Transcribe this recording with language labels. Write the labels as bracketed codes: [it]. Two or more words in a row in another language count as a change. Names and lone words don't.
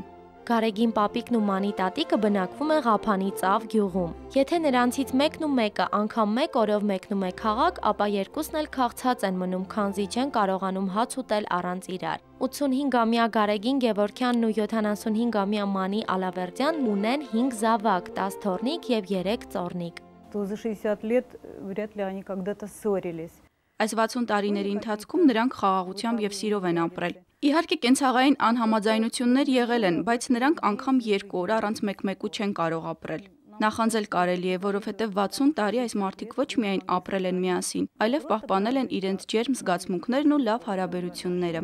[hy] Գարեգին պապիկն ու Մանի տատիկը բնակվում են Ղափանի Ծավ գյուղում։ Եթե նրանցից մեկն ու մեկը անգամ մեկ օրով մեկնում է քաղաք, ապա երկուսն էլ քաղցած են մնում, քանզի չեն կարողանում հաց ուտել առանց իրար։ 85-ամյա Գարեգին Գևորգյանն ու 75-ամյա Մանի Ալավերդյանն ունեն 5 զավակ, 10 թոռնիկ եւ 3 ծոռնիկ։ [ru] То за 60 лет вряд ли они когда-то ссорились. [hy] Այս 60 տարիների ընթացքում նրանք խաղաղությամբ եւ սիրով են ապրել։ Իհարկե կենցաղային անհամաձայնություններ եղել են, բայց նրանք անգամ 2 օր առանց մեկ-մեկու չեն կարող ապրել։ Նախանձել կարելի է, որովհետեւ 60 տարի այս մարդիկ ոչ միայն ապրել են միասին, այլև պահպանել են իրենց ջերմ զգացմունքներն ու լավ հարաբերությունները։